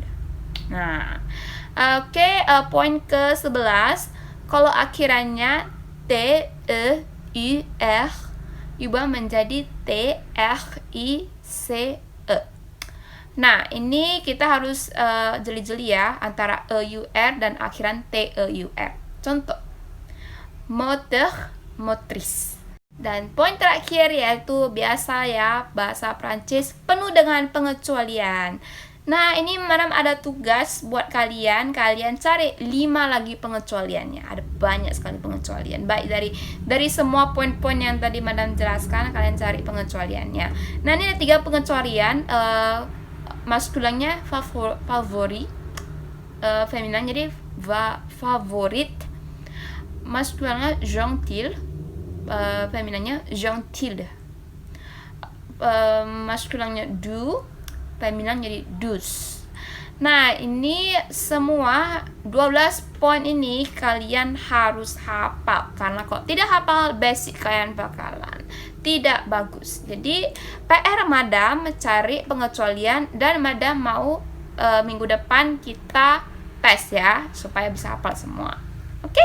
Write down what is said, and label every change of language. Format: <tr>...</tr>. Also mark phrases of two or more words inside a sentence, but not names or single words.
<id>Nah, poin ke-11, kalau akhirannya T-E-U-R diubah menjadi T-R-I-C-E. Nah, ini kita harus jeli-jeli ya antara E-U-R dan akhiran T-E-U-R. Contoh,</id> <fr>moteur, motrice.</fr> <id>Dan poin terakhir yaitu biasa ya, bahasa Prancis penuh dengan pengecualian. Nah, ini Madam ada tugas buat kalian cari 5 lagi pengecualiannya. Ada banyak sekali pengecualian. Baik dari semua poin-poin yang tadi Madam jelaskan, kalian cari pengecualiannya. Nah, ini ada 3 pengecualian. Maskulinnya favori, femininnya jadi favorite, maskulinnya gentil, feminannya gentil, maskulinnya doux, feminan jadi douce. Nah, ini semua 12 poin ini kalian harus hafal, karena kalau tidak hafal basic kalian bakalan tidak bagus. Jadi PR Madam cari pengecualian dan Madam mau minggu depan kita tes ya supaya bisa hafal semua.</id>